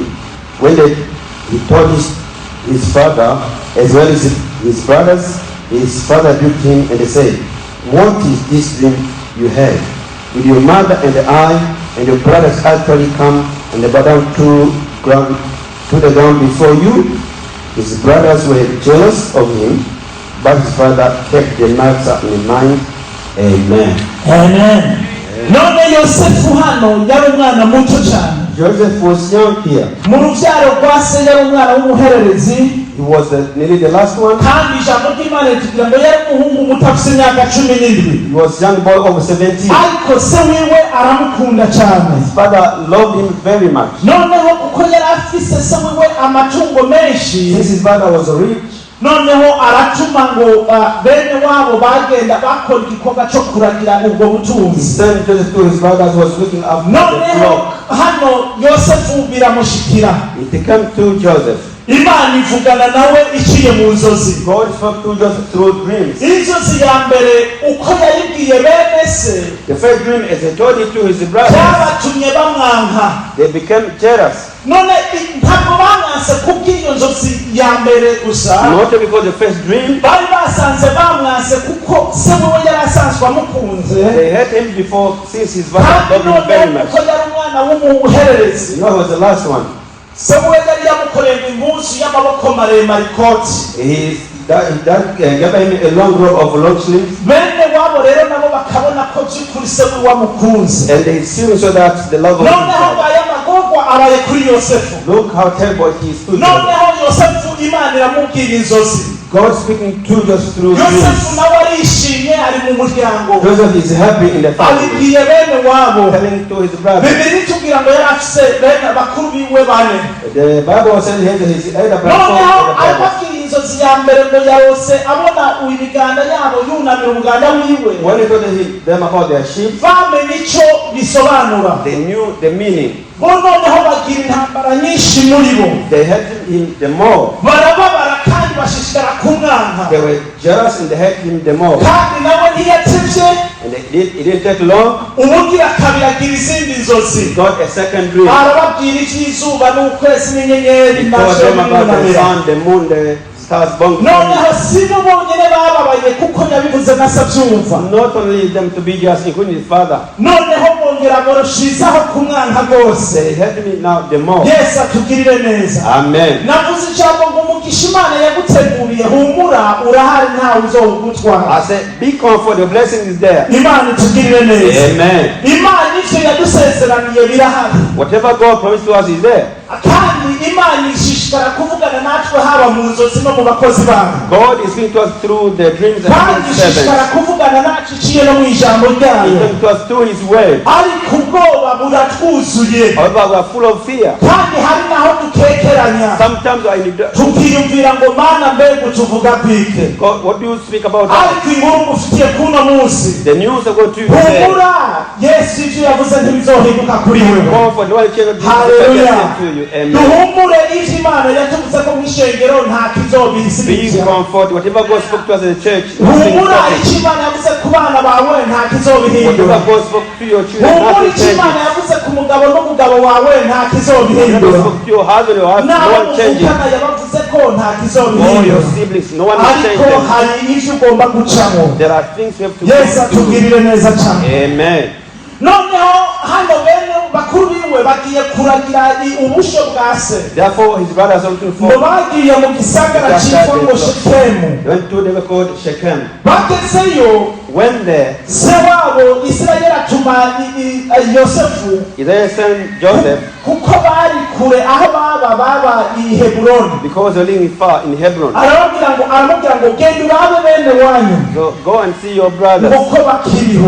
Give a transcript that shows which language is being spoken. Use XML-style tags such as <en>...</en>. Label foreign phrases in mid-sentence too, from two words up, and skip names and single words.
<en>When he told his father, as well as his brothers, his father rebuked him and said, what is this dream you had? Will your mother and I and your brothers actually come and bow down to the ground before you? His brothers were jealous of him, but his father kept the matter in mind. Amen. Amen.</en> <rn>None Yosefu hano yari umwana muto cyane.</rn> <en>Joseph was young here.</en> <rn>Mu rubyaro rwa se yari umwana w'umuhererezi.</rn> <en>He was nearly the last one.</en> <rn>Kandi ijambo ry'Imana ritugira ngo yari umuhungu muto afite imyaka 17.</rn> <en>He was young boy over 17.</en> <rn>Ariko se wiwe aramukunda cyane.</rn> <en>His father loved him very much.</en> <rn>Noneho kuko yari afise se wiwe amatungo menshi.</rn> <en>Since his father was rich,</en> <rn>noneho aratuma ngo bene wabo bagenda bakora igikorwa cyo kuragira ubwo butunzi.</rn> <en>sent Joseph to his brothers who was looking after the</en> <rn>noneho</rn> <en>flock.</en> <rn>hano Yosefu biramushikira.</rn> <en>It came to Joseph.</en> <rn>Imana ivugana nawe iciye mu nzozi.</rn> <en>God spoke to Joseph through dreams.</en> <rn>Inzozi ya mbere uko yayibwiye bene se,</rn> <en>The first dream, as he told it to his brothers,</en> <rn>byabatumye bamwanka.</rn> <en>they became jealous.</en> <rn>None ntabwo bamwanse kubw'iyo nzozi ya mbere gusa,</rn> <en>Not because the first dream,</en> <rn>bari basanze bamwanse kuko se wewe yari asanzwe amukunze.</rn> <en>they had him before, since his father loved him very much.</en> <rn>Kuko yari umwana w'umuhererezi.</rn> <en>You know, he was the last one.</en> <rn>Se wewe yari yamukoreye impuzu y'amaboko maremare ikoti.</rn> <en>He gave him a long robe of long sleeves,</en> <rn>Bene wabo rero nabo bakabona ko by'ukuri se wewe wamukunze.</rn> <en>and they see so that the love of his</en> <rn>Noneho</rn> <en>father.</en> <rn>baya magorwa abaye kuri Yosefu.</rn> <en>Look how terrible he stood.</en> <rn>Noneho Yosefu Imana iramubwira inzozi.</rn> <en>God speaking to Joseph through</en> <rn>Yosefu</rn> <en>dreams.</en> <rn>nawe arishimye ari mu muryango.</rn> <en>Joseph is happy in the family,</en> <rn>Abibwiye bene wabo.</rn> <en>telling to his brother.</en> <rn>Bibiri tubwira ngo yari afise bene bakuru biwe bane.</rn> <en>The Bible says here that his elder brother.</en> <rn>Noneho arababwira inzozi ya mbere ngo yarose abona ibiganda yabo yunamira umuganda wiwe.</rn> <en>When he told them about their sheep,</en> <rn>Bamenye icyo bisobanura.</rn> <en>they knew the meaning.</en> <rn>Bo noneho bagira intambara nyinshi muri bo.</rn> <en>They hated him the more.</en> <rn>Barababara kandi bashishikara kumwanka.</rn> <en>They were jealous and they hated him the more.</en> <rn>Kandi nawe ntiyatevye.</rn> <en>And it didn't take long.</en> <rn>Ubugira kabiri agira izindi nzozi.</rn> <en>He got a second dream.</en> <rn>Arababwira iby'izuba n'ukwezi n'inyenyeri.</rn> <en>He told them about the sun, the moon, the stars, bunking.</en> <rn>Noneho si bo bonyine bababaye kuko yabivuze na se abyumva.</rn> <en>Not only them to be jealous, including his father.</en> <rn>Noneho bongera boroshizaho kumwanka rwose.</rn> <en>They hate me now the more.</en> <rn>Yesu atugirire neza.</rn> <en>Amen.</en> <rn>Navuze ijambo ngo Umugisha Imana yaguteguriye, humura urahari ntawe uzogutwara.</rn> <en>I said, be comforted, the blessing is there.</en> <rn>Imana itugirire neza.</rn> <en>Amen.</en> <rn>Imana ivyo yadusezeraniye birahari.</rn> <en>Whatever God promised to us is there.</en> <rn>Kandi Imana ishishikara kuvugana natwe haba mu nzozi no mu bakozi bayo.</rn> <en>God is speaking to us through the dreams and</en> <rn>Kandi</rn> <en>his</en> <rn>ishishikara</rn> <en>servants.</en> <rn>kuvugana natwe iciye no mu ijambo</rn> <en>He's</en> <rn>ryayo.</rn> <en>speaking to us through his word.</en> <rn>Ariko ubwoba buratwuzuye.</rn> <en>However, we are full of fear.</en> <rn>Kandi hari naho dukekeranya.</rn> <en>Sometimes we are in the</en> <rn>Tukiyumvira ngo Mana mbega utuvuga kwike.</rn> <en>God, what do you speak about?</en> <rn>Ariko inkuru ngufitiye kuno munsi.</rn> <en>The news of God to you today.</en> <rn>Humura Yesu ivyo yavuze ntibizohinduka kuri wewe.</rn> <en>Comfort, no one change Hallelujah. to you. Amen.</en> <rn>Duhumure ivyo Imana yatuvuze ko mw'ishengero nta</rn> <en>Be</en> <rn>kizobisibikira.</rn> <en>comfort. Whatever God spoke to us in the church, nothing</en> <rn>Humura</rn> <en>stopping.</en> <rn>icyo Imana yavuze ku bana bawe nta</rn> <en>Whatever</en> <rn>kizobihindura.</rn> <en>God spoke to your children,</en> <rn>Humura</rn> <en>nothing</en> <rn>icyo Imana</rn> <en>changes.</en> <rn>yavuze ku mugabo n'umugabo wawe nta</rn> <en>Whatever God</en> <rn>kizobihindura.</rn> <en>spoke to your husband, your husband, no</en> <rn>Naho</rn> <en>one changes.</en> <rn>muvukana yabavuze ko nta</rn> <en>All your</en> <rn>kizobihindura.</rn> <en>siblings, no one will change</en> <rn>Ariko</rn> <en>them.</en> <rn>hari ivyo ugomba gucamo.</rn> <en>There are things you have to</en> <rn>Yesu</rn> <en>go through.</en> <rn>atugirire neza cyane.</rn> <en>Amen.</en> <rn>Noneho hano bene bakuru biwe bagiye kuragira ubusho bwa se.</rn> <en>Therefore, his brothers are looking</en> <rn>Ngo</rn> <en>for.</en> <rn>bagiye mu gisagara cyitwa ngo Shekemu.</rn> <en>They went to the called Shechem.</en> <rn>Bagezeyo</rn> <en>When there,</en> <rn>se wabo Isirayeli atuma Yosefu</rn> <en>Isaiah sent Joseph</en> <rn>kuko bari kure aho baba i Heburoni.</rn> <en>because they're living far in Hebron.</en> <rn>aramubwira ngo genda urabe bene wanyu</rn> <en>So go and see your brothers</en> <rn>uko bakiriho.</rn>